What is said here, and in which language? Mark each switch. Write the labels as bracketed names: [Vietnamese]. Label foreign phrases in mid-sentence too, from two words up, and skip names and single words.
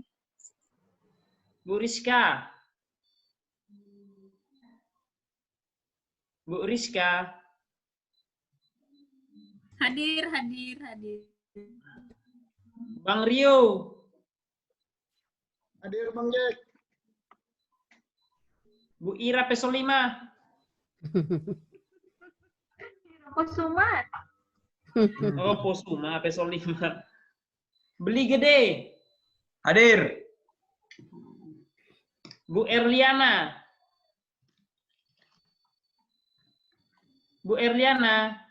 [Indonesian] Bu Rizka. Bu Rizka. Hadir. Bang Rio. Hadir, Bang Jack. Bu Ira Peso 5. Kusumat. Oh, Posuma Peso 5. Beli Gede. Hadir. Bu Erliana. Bu Erliana.